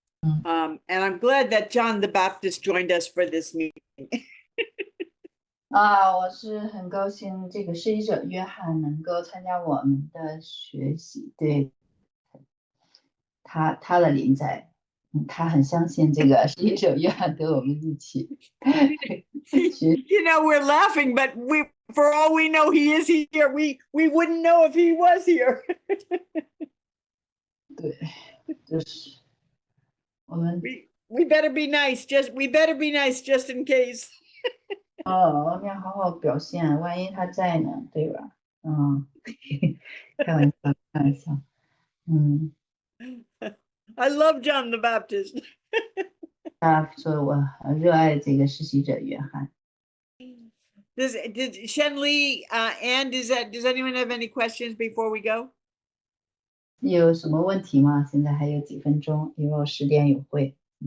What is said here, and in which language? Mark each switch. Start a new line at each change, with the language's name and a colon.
English: And I'm glad that John the Baptist joined us for this meeting.
Chinese: 我是很高兴这个施洗者约翰能够参加我们的学习，对他的临在，他很相信这个施洗者约翰跟我们一起。
English: You know, we're laughing, but for all we know, he is here. We wouldn't know if he was here.
Chinese: 对，就是我们
English: we better be nice. We better be nice just in case.
Chinese: 我们要好好表现，万一他在呢，对吧？开玩笑，开玩笑。
English: I love John the Baptist.
Chinese: 他说我很热爱这个施洗者约翰。
English: Did Shen Li and does anyone have any questions before we go?
Chinese: 有什么问题吗？现在还有几分钟，因为我10点有会。